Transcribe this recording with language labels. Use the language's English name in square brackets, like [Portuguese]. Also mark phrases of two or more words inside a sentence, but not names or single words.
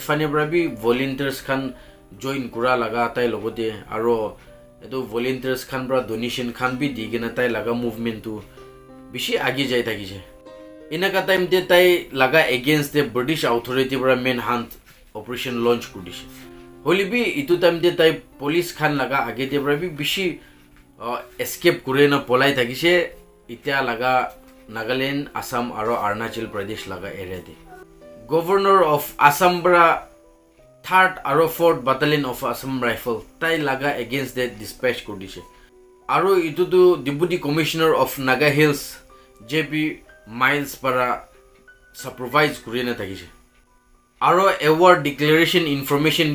[Naga Pidgin] ফানে বি ভলেন্টিয়ার্স খান জয়েন করা লাগা তাই লগতে আর এতো ভলেন্টিয়ার্স খান বড় ডোনেশন খান বি দি কিনা তাই লাগা মুভমেন্ট তো বেশি আগে যাই থাকিছে এনাকা টাইম তে তাই লাগা [English] against the British authority [Naga Pidgin] বড় [English] man hunt operation launch [Naga Pidgin] করিছে হলি বি ইটো টাইম তে তাই পুলিশ খান লাগা আগে তে বড় বি বেশি এসকেপ করে না পলাই থাকিছে ইতিয়া লাগা নাগালেণ্ড আসাম আৰু অৰুণাচল প্ৰদেশ লাগা এৰিয়া [English] the Governor of Assam [Naga Pidgin] পৰা 3rd আৰু 4th [English] battalion of Assam Rifle [Naga Pidgin] তাই লাগা [English] against them dispatch [Naga Pidgin] কৰি দিছে আৰু ইটোতো [English] Deputy Commissioner of Naga Hills [Naga Pidgin] জেপি মাইলছ পৰা সুপাৰভাইজ কৰি নাথাকিছে আৰু [English] award declaration information